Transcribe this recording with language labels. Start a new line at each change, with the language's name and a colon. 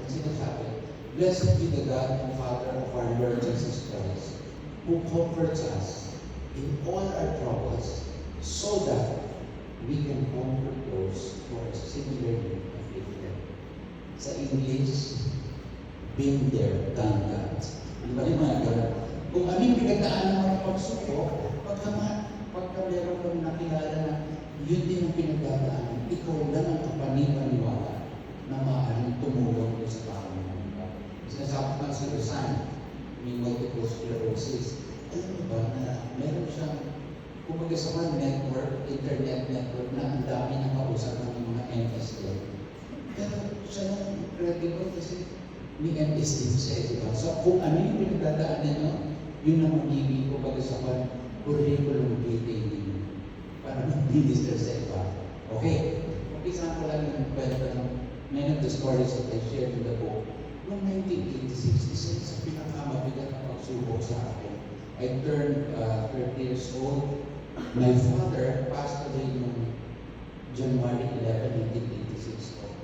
Filipino: Ang sinasabi,
English: "Blessed be the God and Father of our Lord Jesus Christ, who comforts us in all our troubles, so that we can comfort those who are similarly afflicted." Sa English, been there, done that.
Filipino: Di ba yung mga ganun? Kung ano yung pinagdaanan mo ng pagsubok, pagka meron kang nakilala na yun din ang pinagdadaanan, ikaw lang ang kapanipaniwala na maaaring tumulong ko sa tao mo. Sinasabi ko si Rosan, may multiple sclerosis. Alam mo ba na meron siyang, kumbaga sa mga network, internet network na ang dami na kausap ng mga MS din. Pero siya lang incredible kasi may MS din siya, di ba? So kung ano yung pinagdadaanan nyo, yun ang magiging kumbaga sa mga curriculum vitae ninyo para mag-minister sa iba.
English: Okay,
Filipino: umpisa ko lang yung kwento ng
English: many of the stories that I shared in the book.
Filipino: Noong 1986, isa sa pinakamabigat na pagsubok sa akin.
English: I turned 30 years old. My father passed away
Filipino: noong
English: January 11, 1986.